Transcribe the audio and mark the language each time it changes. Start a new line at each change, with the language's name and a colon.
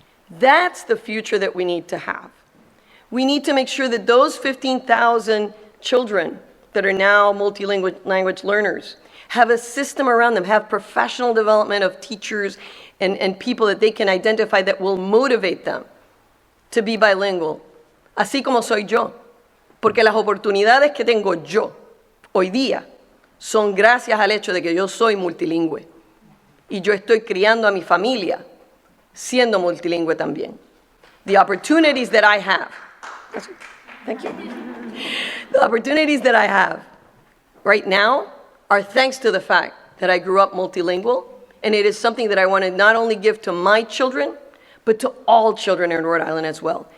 English: That's the future that we need to have. We need to make sure that those 15,000 children that are now multilingual language learners have a system around them, have professional development of teachers and people that they can identify that will motivate them to be bilingual,
Spanish: así como soy yo. Porque las oportunidades que tengo yo hoy día son gracias al hecho de que yo soy multilingüe. Y yo estoy criando a mi familia siendo multilingüe también.
English: The opportunities that I have, thank you. The opportunities that I have right now are thanks to the fact that I grew up multilingual, and it is something that I want to not only give to my children, but to all children in Rhode Island as well.